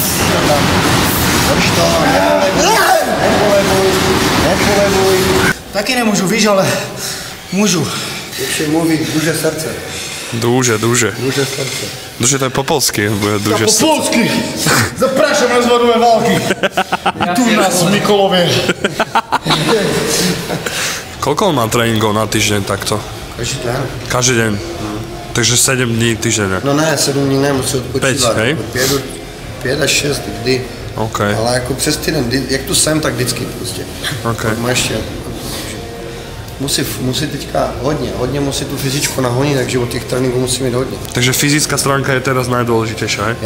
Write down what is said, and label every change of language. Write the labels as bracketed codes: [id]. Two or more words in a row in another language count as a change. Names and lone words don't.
[cs] Drž to, nepolevuj. Taky nemůžu, víš, ale můžu. Ještě mluví [pl] duže srdce. [cs] Duže. [pl] Duže srdce. [cs] Duže to je po polsky. Po polsky! Zapraszam na zvodové války. Tu nás v Mikolově. [sk] Koľko on má tréningov na týždeň takto? [cs] Každý den. [sk] Každý deň. Takže 7 dní týždeň. [cs] No ne, 7 dní ne, musí odpočívat. [sk] 5, hej? [cs] 5 až 6 kdy. OK. Ale jako přes týden, jak tu jsem, tak vždycky prostě. OK. Má ještě. Musí teďka hodně musí tu fyzičku nahonit, takže od těch tréninků musí mít hodně. [sk] Takže fyzická stránka je teraz najdôležitejšia, hej?